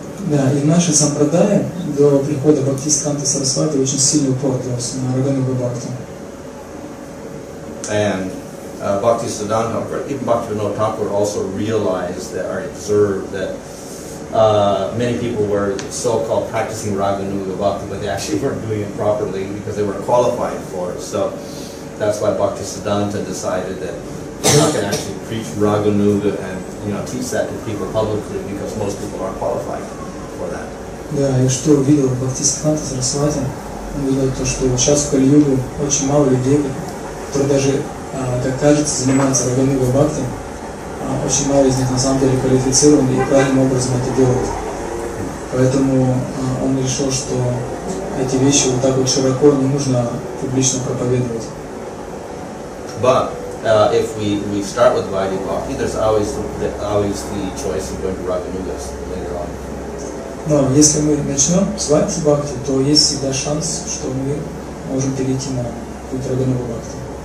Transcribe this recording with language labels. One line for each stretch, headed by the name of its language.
Russian: Да, и в нашей сампрадае до прихода Бхактиведанты Сарасвати очень сильный упор делался на Рагануга Бхакти.
English: And Bhaktisiddhanta, even Bhaktivinoda Thakur also realized that, or observed that many people were so-called practicing Raganuga Bhakti, but they actually weren't doing it properly because they weren't qualified for it. So that's why Bhaktisiddhanta decided that we're not going to actually preach Raganuga and teach that to people publicly because most people aren't qualified for that.
Russian: Да, и что увидел Бхактиведанта Сарасвати, он увидел то, что сейчас в Кали-югу очень мало людей, которые даже, как кажется, занимаются Рагануга Бхакти, очень мало из них на самом деле квалифицированы и правильным образом это делают. Поэтому он решил, что эти вещи вот так вот широко не нужно публично проповедовать.
English: But if we start with Vaidhi Bhakti, there's always the choice of going to Raganugas later on.
Russian: Но если мы начнем с Вайдхи Бхакти, то есть всегда шанс, что мы можем перейти на путь Рагануга Бхакти.